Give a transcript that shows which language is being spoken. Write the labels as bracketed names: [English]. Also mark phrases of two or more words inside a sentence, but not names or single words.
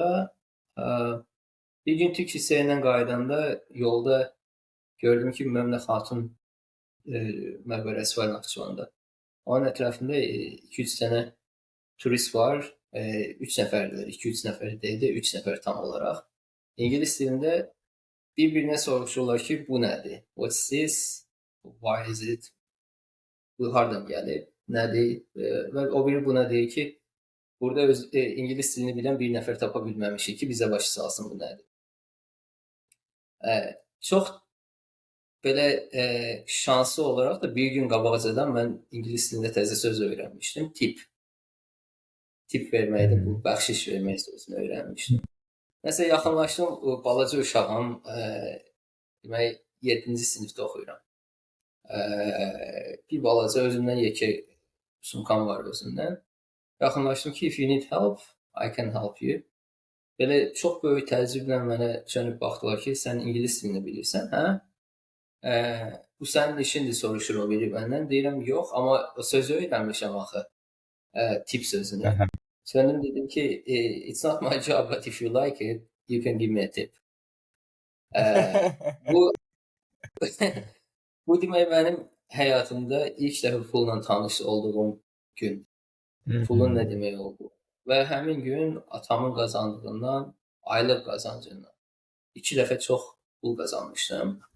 [Azerbaijani] Bir gün Türk liseyindən qayıdanda yolda gördüm ki, Məmnə Xatun məqbərəsi var Naxçıvanda. Onun ətrafında 2-3 dənə turist var. 3 nəfərdir, 2-3 nəfər deyildi, 3 nəfər tam olaraq. İngilis dilində bir-birinə soruşurlar ki, bu nədir? [English] What's this? Why is it? [Azerbaijani] Bu hardan gəlib? Nədir? Və o biri buna deyir ki, burada İngilis dilini bilən bir nəfər tapa bilməmişik ki, bizə başı salsın bu nədir? Çox belə şanslı olaraq da bir gün qabaqcadan mən İngilis dilində təzə söz öyrənmişdim. Tip verməkdir, bu bəxşiş vermək sözünü öyrənmişdim. Nəsə yaxınlaşdım, balaca uşağım, demək 7-ci sinifdə oxuyuram. Bir balaca özümdən yekə sumkam var özümdən. Yaxınlaşdım ki, [English] if you need help, I can help you. [Azerbaijani] Belə çox böyük təəccüblə mənə dönüb baxdılar ki, sən İngilis dilini bilirsən, hə? Bu sənin işindir, soruşur o biri məndən. Deyirəm, yox, amma o sözü öyrənmişəm axı, tip sözünü. Döndüm dedim ki, [English] it's not my job, but if you like it, you can give me a tip. [Azerbaijani] Bu demək mənim həyatımda ilk dəfə pulla tanış olduğum gün. Pulun nə demək oldu? Və həmin gün atamın qazandığından, aylıq qazancından 2 dəfə çox pul qazanmışdım.